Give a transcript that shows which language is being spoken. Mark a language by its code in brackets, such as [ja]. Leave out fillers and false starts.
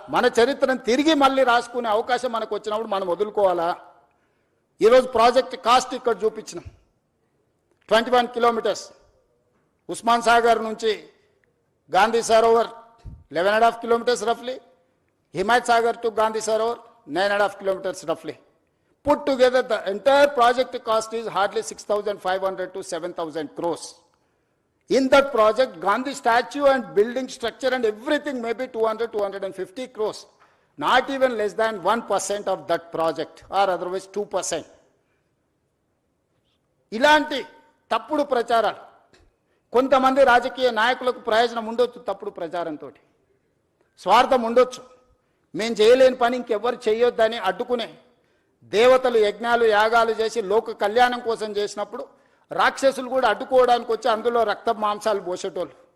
[te] మన చరిత్రను తిరిగి మళ్ళీ రాసుకునే అవకాశం మనకు వచ్చినప్పుడు మనం వదులుకోవాలా? ఈరోజు ప్రాజెక్ట్ కాస్ట్ ఇక్కడ చూపించినాం. 21 kilometers ఉస్మాన్ సాగర్ నుంచి Gandhi Sarovar 11.5 kilometers రఫ్లీ, Himayat Sagar to Gandhi Sarovar 9.5 kilometers రఫ్లీ. [en] Put together the entire project cost is hardly 6,500 to 7,000 crores. In that project, Gandhi statue and building structure and everything may be 200-250 crores. Not even less than 1% of that project, or otherwise 2%. [te] ఇలాంటి తప్పుడు ప్రచారాలు కొంతమంది రాజకీయ నాయకులకు ప్రయోజనం ఉండొచ్చు. తప్పుడు ప్రచారంతో స్వార్థం ఉండొచ్చు. మేము చేయలేని పని ఇంకెవ్వరు చేయొద్దని అడ్డుకునే దేవతలు యజ్ఞాలు యాగాలు చేసి లోక కళ్యాణం కోసం చేసినప్పుడు రాక్షసులు కూడా అడ్డుకోవడానికి వచ్చి అందులో రక్త మాంసాలు పోసేటోళ్ళు.